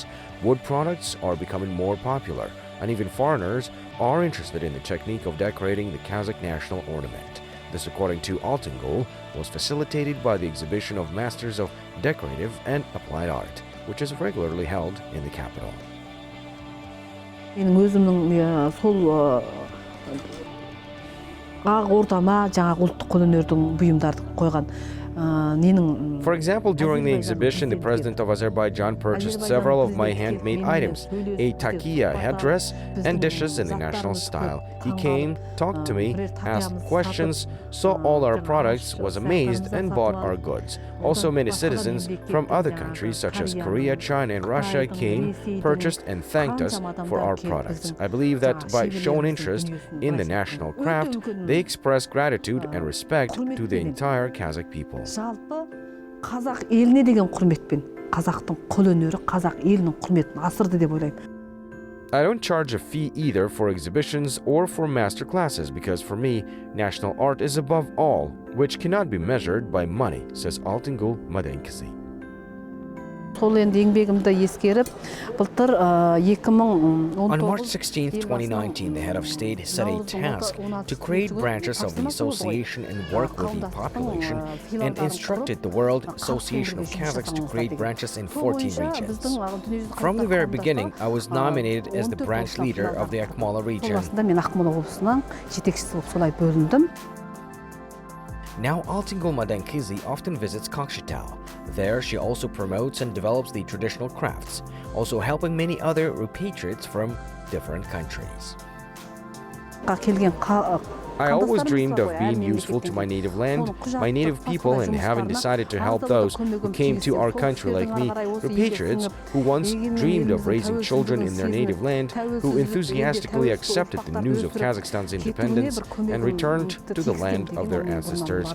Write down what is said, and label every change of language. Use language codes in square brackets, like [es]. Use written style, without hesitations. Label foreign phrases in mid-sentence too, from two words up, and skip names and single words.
[en] Wood products are becoming more popular, and even foreigners are interested in the technique of decorating the Kazakh national ornament. This, according to Altyngul, was facilitated by the exhibition of Masters of Decorative and Applied Art, which is regularly held in the capital. [kk] Менің өзімнің сол ақ ортама жаңағы ұлттық қолөнердің бұйымдарды қойған ненің [en] For example, during the exhibition, the president of Azerbaijan purchased several of my handmade items, a takia headdress, and dishes in the national style. He came, talked to me, asked questions, saw all our products, was amazed, and bought our goods. Also, many citizens from other countries such as Korea, China, and Russia came, purchased, and thanked us for our products. I believe that by showing interest in the national craft, they express gratitude and respect to the entire Kazakh people. [kk] жалпы қазақ еліне деген құрметпен қазақтың қолөнері қазақ елінің құрметін асырды деп ойлаймын. [en] I don't charge a fee either for exhibitions or for master classes because for me, national art is above all, which cannot be measured by money, says Altyngul Madenkyzy. [kk] Сол енді еңбегімді ескеріп, былтыр 2019 [en] On March 16, 2019, the head of state set a task to create branches of the association and work with the population and instructed the World Association of Kazakhs to create branches in 14 regions. From the very beginning, I was nominated as the branch leader of the Akmola region. [kk] мен ақмола облысының жетекшісі болып солай бөліндім. [en] Now Altyngul Madenkyzy often visits Kazakhstan. There, she also promotes and develops the traditional crafts, also helping many other repatriates from different countries. I always dreamed of being useful to my native land, my native people, and having decided to help those who came to our country like me, repatriates who once dreamed of raising children in their native land, who enthusiastically accepted the news of Kazakhstan's independence and returned to the land of their ancestors.